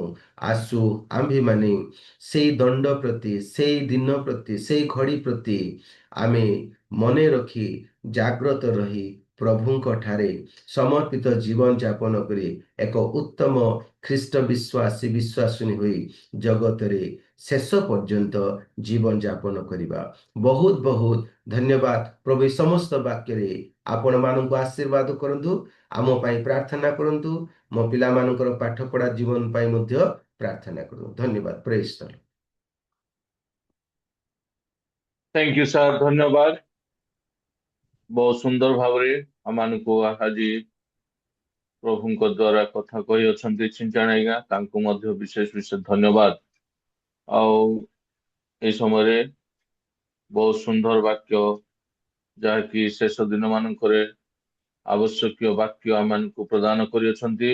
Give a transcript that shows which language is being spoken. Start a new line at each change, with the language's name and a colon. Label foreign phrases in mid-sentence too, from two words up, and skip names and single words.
Odia: ଆସୁ ଆମ୍ଭେମାନେ ସେଇ ଦଣ୍ଡ ପ୍ରତି, ସେଇ ଦିନ ପ୍ରତି, ସେଇ ଘଡ଼ି ପ୍ରତି ଆମେ ମନେ ରଖି ଜାଗ୍ରତ ରହି ପ୍ରଭୁଙ୍କ ଠାରେ ସମର୍ପିତ ଜୀବନ ଯାପନ କରି ଏକ ଉତ୍ତମ ଖ୍ରୀଷ୍ଟ ବିଶ୍ୱାସୀ ବିଶ୍ୱାସିନୀ ହୋଇ ଜଗତରେ ଶେଷ ପର୍ଯ୍ୟନ୍ତ ଜୀବନ ଯାପନ କରିବା। ବହୁତ ବହୁତ ଧନ୍ୟବାଦ। ପ୍ରଭୁ ଏ ସମସ୍ତ ବାକ୍ୟରେ ଆପଣମାନଙ୍କୁ ଆଶୀର୍ବାଦ କରନ୍ତୁ। ଆମ ପାଇଁ ପ୍ରାର୍ଥନା କରନ୍ତୁ। ମୋ ପିଲାମାନଙ୍କର ପାଠ ପଢ଼ା ଜୀବନ ପାଇଁ ମଧ୍ୟ ପ୍ରାର୍ଥନା କରନ୍ତୁ। ଧନ୍ୟବାଦ।
English: praise the Lord. thank you sir, धन्यवाद।
Odia: ବହୁତ ସୁନ୍ଦର ଭାବରେ ଆମମାନଙ୍କୁ ଆଜି ପ୍ରଭୁଙ୍କ ଦ୍ୱାରା କଥା କହି ଅଛନ୍ତି ଚିଞ୍ଚାଣ ଆଜ୍ଞା, ତାଙ୍କୁ ମଧ୍ୟ ବିଶେଷ ବିଶେଷ ଧନ୍ୟବାଦ। ଆଉ এই ସମୟରେ ବହୁତ ସୁନ୍ଦର ବାକ୍ୟ, ଯାହାକି ଶେଷ ଦିନ ମାନଙ୍କରେ ଆବଶ୍ୟକୀୟ ବାକ୍ୟ ଆମମାନଙ୍କୁ ପ୍ରଦାନ କରିଅଛନ୍ତି।